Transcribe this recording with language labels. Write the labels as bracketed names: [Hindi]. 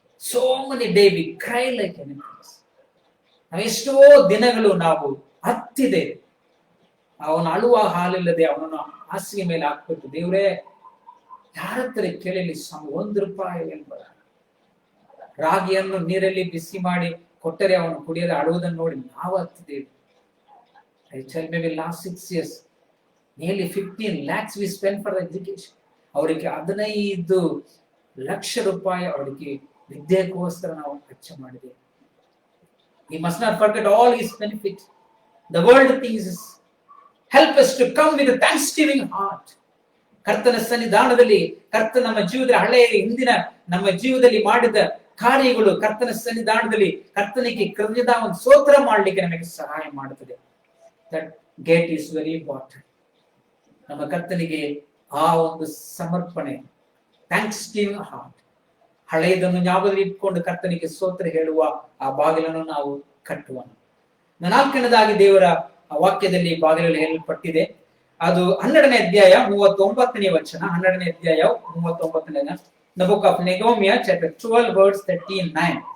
[English] So many day we cry like animals. [Kannada] ನಾವೆಷ್ಟೋ ದಿನಗಳು ನಾವು ಹತ್ತಿದೆ, ಅವನು ಅಳುವ ಹಾಲಿಲ್ಲದೆ ಅವನನ್ನು ಹಾಸಿಗೆ ಮೇಲೆ ಹಾಕ್ಬಿಟ್ಟು, ದೇವ್ರೇ ಯಾರ ಹತ್ರ ಕೇಳಲಿ ₹1 ಎಂಬುದ. ರಾಗಿಯನ್ನು ನೀರಲ್ಲಿ ಬಿಸಿ ಮಾಡಿ ಕೊಟ್ಟರೆ ಅವನು ಕುಡಿಯದೆ ಅಳುವುದನ್ನು ನೋಡಿ ನಾವು ಹತ್ತಿದ್ದೇವೆ. [English] maybe last 6 years nearly 15 lakhs we spent for education. [Kannada] ಅವರಿಗೆ 15 ಲಕ್ಷ ರೂಪಾಯಿ ಅವರಿಗೆ ವಿದ್ಯೆಗೋಸ್ಕರ ನಾವು ಖರ್ಚು ಮಾಡಿದ್ದೇವೆ. [English] We must not forget all his benefits. The world things help us to come with a thanksgiving heart. [Kannada] ಕರ್ತನ ಸನ್ನಿಧಾನದಲ್ಲಿ ಕರ್ತ ನಮ್ಮ ಜೀವನದಲ್ಲಿ ಹಳೆಯ ಹಿಂದಿನ ನಮ್ಮ ಜೀವನದಲ್ಲಿ ಮಾಡಿದ ಕಾರ್ಯಗಳು ಕರ್ತನ ಸನ್ನಿಧಾನದಲ್ಲಿ ಕರ್ತನಿಗೆ ಕೃತಜ್ಞತಾ ಒಂದು ಸ್ತೋತ್ರ ಮಾಡಲಿಕ್ಕೆ ನಮಗೆ ಸಹಾಯ ಮಾಡುತ್ತದೆ. [English] That gate is very important. [Kannada] ನಮ್ಮ ಕರ್ತನಿಗೆ ಆ ಒಂದು ಸಮರ್ಪಣೆ, [English] thanksgiving heart, [Kannada] ಹಳೆಯದನ್ನು ಜ್ಞಾಪಕದಲ್ಲಿ ಇಟ್ಕೊಂಡು ಕರ್ತನಿಗೆ ಸ್ತೋತ್ರ ಹೇಳುವ ಆ ಬಾಗಿಲನ್ನು ನಾವು ಕಟ್ಟುವ. ನಾಲ್ಕನೇದಾಗಿ ದೇವರ ವಾಕ್ಯದಲ್ಲಿ ಬಾಗಿಲಲ್ಲಿ ಹೇಳಲ್ಪಟ್ಟಿದೆ, ಅದು 12ನೇ ಅಧ್ಯಾಯ 39ನೇ ವಚನ. 12ನೇ ಅಧ್ಯಾಯ 39ನೇ [English] The book of Nehemiah chapter 12 verse 39.